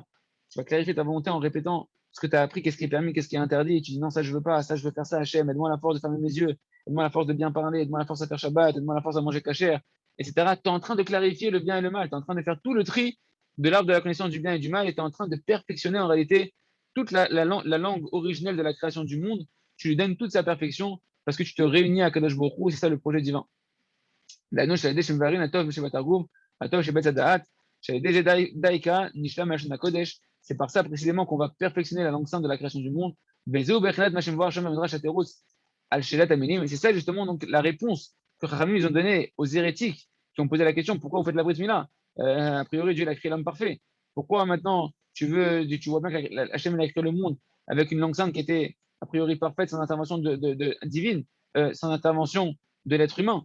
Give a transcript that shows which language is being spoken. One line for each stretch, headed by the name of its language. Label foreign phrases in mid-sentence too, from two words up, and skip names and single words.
French: Tu vas clarifier ta volonté en répétant ce que tu as appris, qu'est-ce qui est permis, qu'est-ce qui est interdit, et tu dis non, ça je veux pas, ça je veux faire ça, Hachem, aide-moi la force de fermer mes yeux, aide-moi la force de bien parler, aide-moi la force à faire Shabbat, aide-moi la force à manger kasher, etc. Tu es en train de clarifier le bien et le mal, tu es en train de faire tout le tri de l'arbre de la connaissance du bien et du mal, et tu es en train de perfectionner en réalité toute la langue originelle de la création du monde tu lui donnes toute sa perfection parce que tu te réunis à Kadosh Baruch Hu, c'est ça le projet divin.
Hebrew: דהיינו שעל ידי שמבררים הטוב שבתרגום, הטוב שבעץ הדעת, שעל ידי זה דייקה נשלם מלשון הקודש,
French: c'est par ça précisément qu'on va perfectionner la langue sainte de la création du monde,
Hebrew: וזהו בהחלט מה שמבואר שם במדרש התירוץ על שאלת המינים,
French: et c'est ça justement donc la réponse que Chachamim ils ont donnée aux hérétiques qui ont posé la question pourquoi vous faites la
Hebrew: ברית מילה,
French: a priori Dieu a créé l'homme parfait, pourquoi maintenant tu vois bien que Hachem a créé le monde avec une langue sainte qui était a priori parfaite sans intervention divine, sans intervention de l'être humain.